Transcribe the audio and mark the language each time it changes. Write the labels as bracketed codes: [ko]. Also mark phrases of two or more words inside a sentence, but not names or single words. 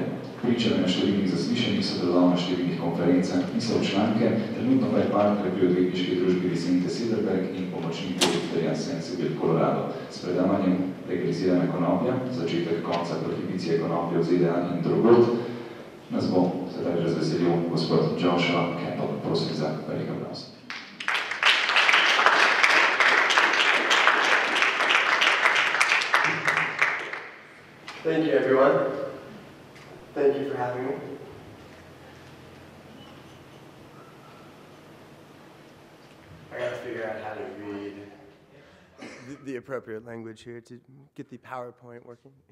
[sl] Priča na številnih zaslišanjih, sodeloval na številnih konferencah, pisal članke, trenutno pa je partner pri odvetniški družbi Vicente Sederberg in pomočnik direktorja Sensibil Kolorado. S predavanjem Legalizirana konoplja, začetek konca prohibicije konoplje v ZDA in drugod, nas bo sedaj razveselil gospod Kappel. Prosim za velik aplavz. [en] Thank you, everyone. Thank you for having me. I gotta figure out how to read the appropriate language here to get the PowerPoint working.